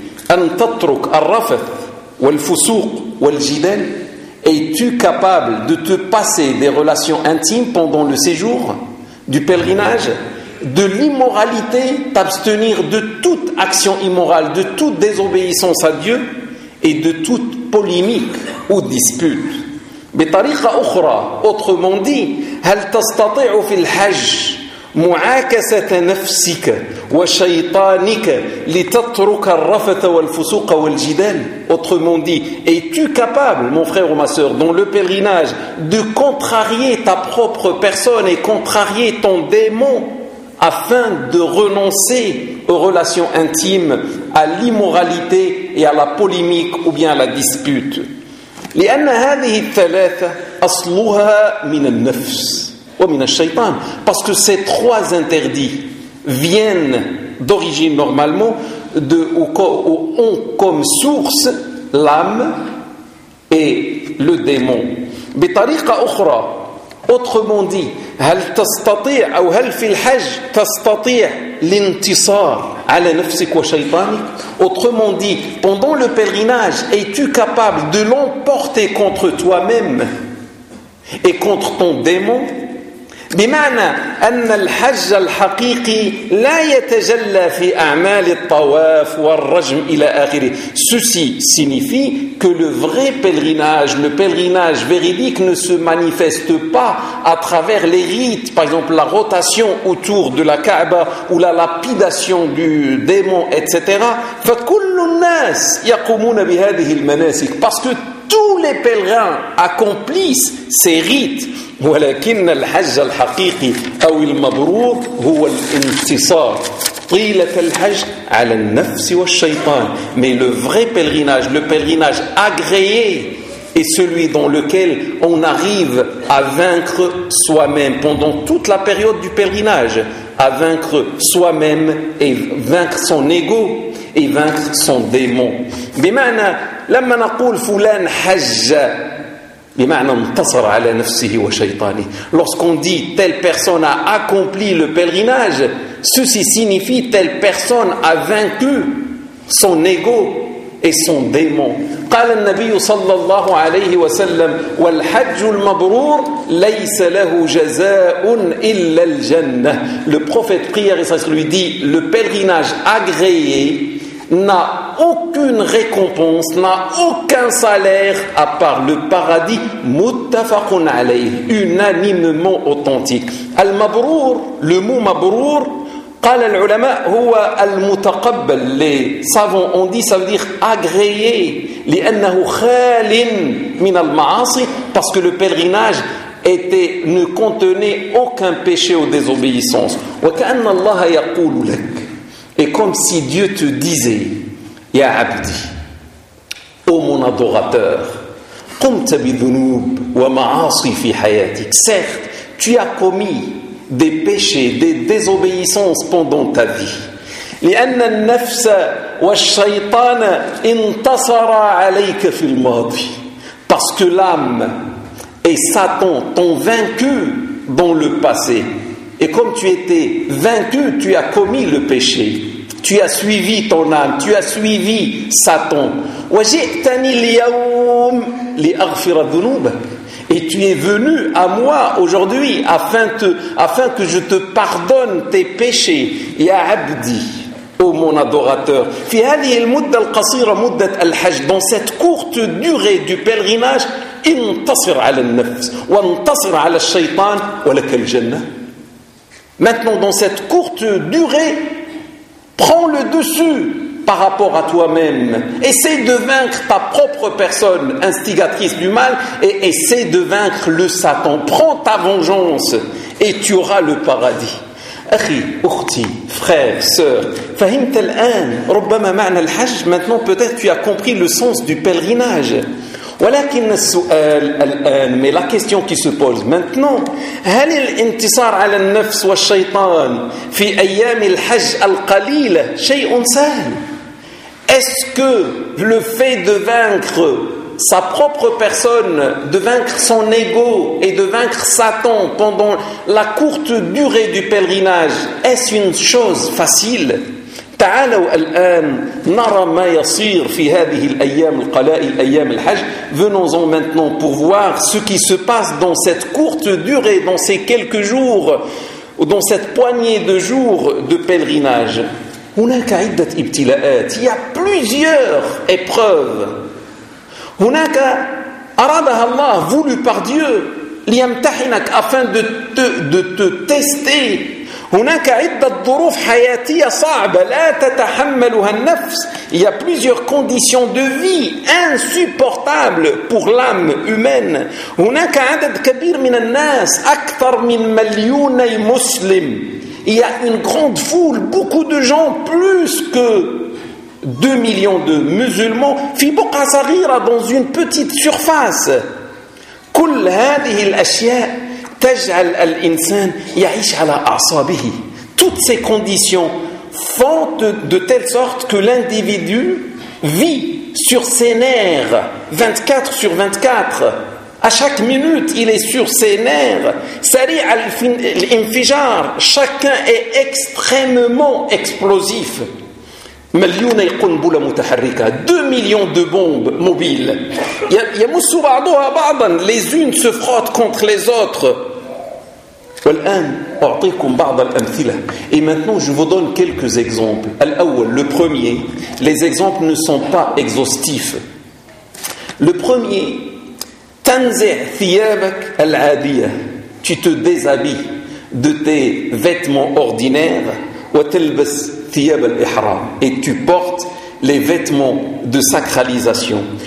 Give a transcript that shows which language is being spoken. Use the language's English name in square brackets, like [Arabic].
[Arabic] أن تترك الرفث والفسوق والجدال, [French] es-tu capable de te passer des relations intimes pendant le séjour du pèlerinage, de l'immoralité, t'abstenir de toute action immorale, de toute désobéissance à Dieu et de toute polémique ou dispute. [Arabic] بطريقة أخرى, [French] autrement dit, [Arabic] هل تستطيع في الحج معاكسة نفسك وشيطانك لتترك الرفث والفسوق والجدال. [French] Autrement dit, es-tu capable, mon frère ou ma sœur, dans le pèlerinage, de contrarier ta propre personne et contrarier ton démon afin de renoncer aux relations intimes, à l'immoralité et à la polémique ou bien à la dispute. [Arabic] لأن هذه الثلاثة أصلها من النفس ومن الشيطان, [French] parce que ces trois interdits viennent d'origine normalement de ou ont comme source l'âme et le démon. [Arabic] بطريقة أخرى, [French] autrement dit, [Arabic] هل تستطيع أو هل في الحج تستطيع l'intisar على نفسك وشيطانك. [French] Autrement dit, pendant le pèlerinage, es-tu capable de l'emporter contre toi-même et contre ton démon. [Arabic] بمعنى أن الحج الحقيقي لا يتجلى في أعمال الطواف والرجم إلى آخره. [French] Ceci signifie que le vrai pèlerinage, le pèlerinage véridique, ne se manifeste pas à travers les rites, par exemple la rotation autour de la Kaaba ou la lapidation du démon, etc. [Arabic] فكل الناس يقومون بهذه المناسك, [French] parce que tous les pèlerins accomplissent ces rites. [Arabic] ولكن الحج الحقيقي أو المبرور هو الانتصار طيلة الحج على النفس والشيطان. [French] Mais le vrai pèlerinage, le pèlerinage agréé, est celui dans lequel on arrive à vaincre soi-même pendant toute la période du pèlerinage, à vaincre soi-même et vaincre son ego et vaincre son démon. [Arabic] بمعنى لما نقول فلان حج بمعنى انتصر على نفسه وشيطانه. [French] lorsqu'on dit telle personne a accompli le pèlerinage, ceci signifie telle personne a vaincu son ego et son démon. [Arabic] قال النبي صلى الله عليه وسلم والحج المبرور ليس له جزاء الا الجنه. [French] Le prophète prière et lui dit le pèlerinage agréé n'a aucune récompense, n'a aucun salaire à part le paradis. Muttafaqun alayh, unanimement authentique. Al mabrour, le mot mabrour, [Arabic] قال العلماء هو المتقبل. [French] Les savants ont dit ça veut dire agréé, [Arabic] لأنه خال من المعاصي, [French] parce que le pèlerinage était, ne contenait aucun péché ou désobéissance. [Arabic] وكأن الله يقول لك, [French] et comme si Dieu te disait, [Arabic] ya abdi, [French] ô mon adorateur, [Arabic] قمت بذنوب ومعاصي في حياتك, [French] certes tu as commis des péchés, des désobéissances pendant ta vie. [Arabic] لأن النفس والشيطان انتصر عليك في الماضي. [French] Parce que l'âme et Satan t'ont vaincu dans le passé. Et comme tu étais vaincu, tu as commis le péché. Tu as suivi ton âme, tu as suivi Satan. [Arabic] وجئتني اليوم لأغفر ذنوبك. [French] Et tu es venu à moi aujourd'hui afin que je te pardonne tes péchés. [Arabic] Ya Abdi, [French] ô mon adorateur. [Arabic] في هذه المدة القصيرة مدة الحج, [French] dans cette courte durée du pèlerinage, [Arabic] انتصر على النفس وانتصر على الشيطان ولك الجنة. [French] Maintenant, dans cette courte durée, prends le dessus par rapport à toi-même. Essaie de vaincre ta propre personne instigatrice du mal et essaie de vaincre le Satan. Prends ta vengeance et tu auras le paradis. [Arabic] أخي, أختي, [French] frère, sœur, [Arabic] فهمت الآن ربما معنى الحج. [French] Maintenant, peut-être tu as compris le sens du pèlerinage. [Arabic] ولكن السؤال الآن, [French] mais la question qui se pose maintenant, [Arabic] هل الانتصار على النفس والشيطان في أيام الحج القليلة شيء سهل؟ [French] Est-ce que le fait de vaincre sa propre personne, de vaincre son ego et de vaincre Satan pendant la courte durée du pèlerinage, est-ce une chose facile ? [Arabic] تعالوا الآن نرى ما يصير في هذه الأيام القلائل, أيام الحج. [French] Venons-en maintenant pour voir ce qui se passe dans cette courte durée, dans ces quelques jours, dans cette poignée de jours de pèlerinage. [Arabic] هناك عدة ابتلاءات. [French] Il y a plusieurs épreuves. [Arabic] هناك أرادها الله, [French] voulu par Dieu, [Arabic] ليمتحنك, [French] afin de te tester. [Arabic] هناك عدة ظروف حياتية صعبة لا تتحملها النفس. [French] Il y a plusieurs conditions de vie insupportables pour l'âme humaine. [Arabic] هناك عدد كبير من الناس, أكثر من مليوني مسلم. [French] Il y a une grande foule, beaucoup de gens, plus que 2 millions de musulmans. [Arabic] في بقعة صغيرة, [French] dans une petite surface. [Arabic] كل هذه الأشياء تجعل الإنسان يعيش على أعصابه. [French] Toutes ces conditions font de telle sorte que l'individu vit sur ses nerfs 24/24. À chaque minute, il est sur ses nerfs. [Arabic] سريع الانفجار. [French] Chacun est extrêmement explosif. [Arabic] مليوني قنبلة متحركة. [French] 2 millions de bombes mobiles. [Arabic] يمس بعضها بعضا. [French] Les unes se frottent contre les autres. [Arabic] والآن أعطيكم بعض الأمثلة. [French] Et maintenant je vous donne quelques exemples. [Arabic] الأول, [French] le premier, les exemples ne sont pas exhaustifs. Le premier, [Arabic] تنزع ثيابك العادية, [French] tu te déshabilles de tes vêtements ordinaires, [Arabic] وتلبس ثياب الإحرام, [French] et tu portes les vêtements de sacralisation.